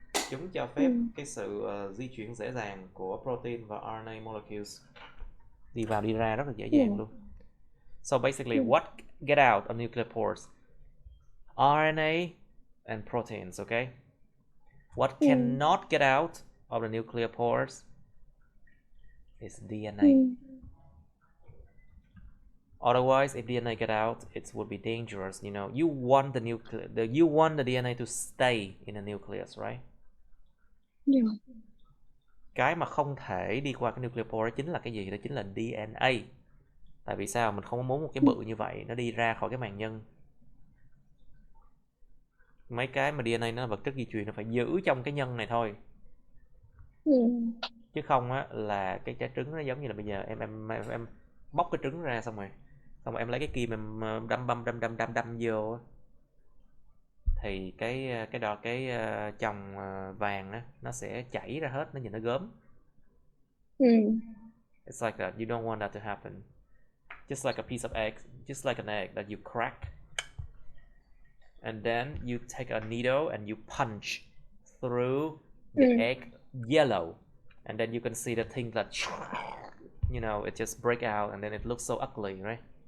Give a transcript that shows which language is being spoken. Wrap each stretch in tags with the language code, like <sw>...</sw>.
<vi>Chúng cho phép cái sự di chuyển dễ dàng của protein và RNA molecules, đi vào đi ra rất là dễ dàng luôn.</vi> <en>So basically, what get out of nuclear pores? RNA and proteins, okay? What cannot get out of the nuclear pores is DNA. Otherwise, if DNA get out, it would be dangerous. You know, you want the DNA to stay in the nucleus, right?</en> <vi>Cái mà không thể đi qua cái nuclear pore đó chính là cái gì? Đó chính là DNA. Tại vì sao? Mình không muốn một cái bự như vậy nó đi ra khỏi cái màng nhân. Mấy cái mà DNA nó là vật chất di truyền, nó phải giữ trong cái nhân này thôi. Chứ không á là cái trái trứng nó giống như là bây giờ em bóc cái trứng ra xong rồi em lấy cái kim em đâm vô, thì cái chồng vàng á nó sẽ chảy ra hết, nó nhìn nó gớm.</vi> <en>It's like that. You don't want that to happen. Just like a piece of egg, just like an egg that you crack, and then you take a needle and you punch through the egg yellow, and then you can see the thing that, you know, it just break out and then it looks so ugly, right?</en>